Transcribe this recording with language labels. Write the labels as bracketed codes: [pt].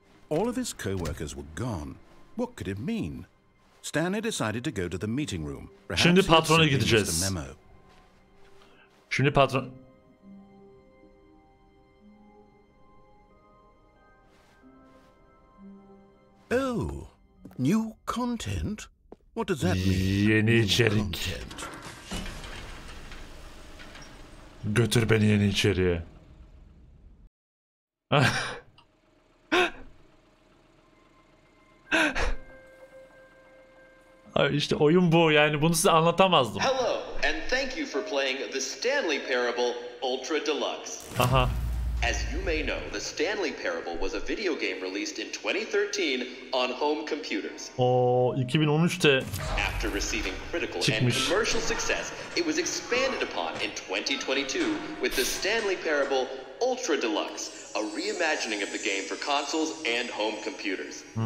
[en] All of his co-workers were gone. What could it mean? Stanley decided to go to the meeting room. [tr] Şimdi patrona gideceğiz. Şimdi patron... [en] Oh, new content? What does that mean? [tr] Yeni içerik. Götür beni yeni içeriye. İşte oyun bu, yani bunu size anlatamazdım. [en] Hello and thank you for playing the Stanley Parable Ultra Deluxe. Aha. As you may know, the Stanley Parable was a video game released in 2013 on home computers. [tr] O 2013'te [en] After receiving critical [tr] çıkmış. [en] and commercial success, it was expanded upon in 2022 with the Stanley Parable Ultra Deluxe, a reimagining of the game for consoles and home computers.